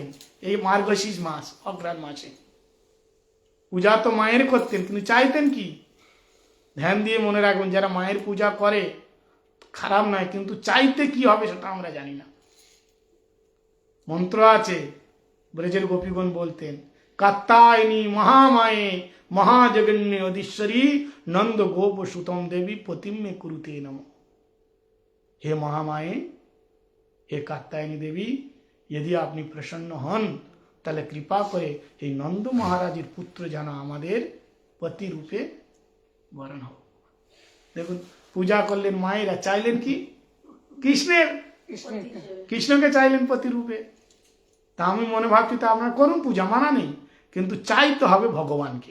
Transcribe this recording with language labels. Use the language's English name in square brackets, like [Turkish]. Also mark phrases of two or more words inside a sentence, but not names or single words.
[Bangla] এই মার্গশীর্ষ মাস, অগ্রহায়ণ মাসে পূজা তো মায়ের করতেন, কিন্তু চাইতেন কি? ধ্যান দিয়ে মনে রাখবেন, যারা মায়ের পূজা করে খারাপ নয়, কিন্তু চাইতে কি হবে সেটা আমরা জানি না। মন্ত্র আছে, ব্রজের গোপীগণ বলতেন, [Sanskrit] कात्यायनी महामाये महाजगन्य अधीश्वरी नंद गोप सुतम देवी पतिम में कुरुते नमो। हे महामाये, हे कात्यायनी देवी, यदि [Bangla] আপনি প্রসন্ন হন তাহলে কৃপা করে এই নন্দ মহারাজের পুত্র যেন আমাদের পতি রূপে বরণ হোক। দেখুন, পূজা করলেন মায়েরা, চাইলেন কি? কৃষ্ণকে চাইলেন পতি রূপে। তা আমি মনে ভাবছি, তা আপনারা করুন পূজা, মানা নেই, কিন্তু চাইতে হবে ভগবানকে।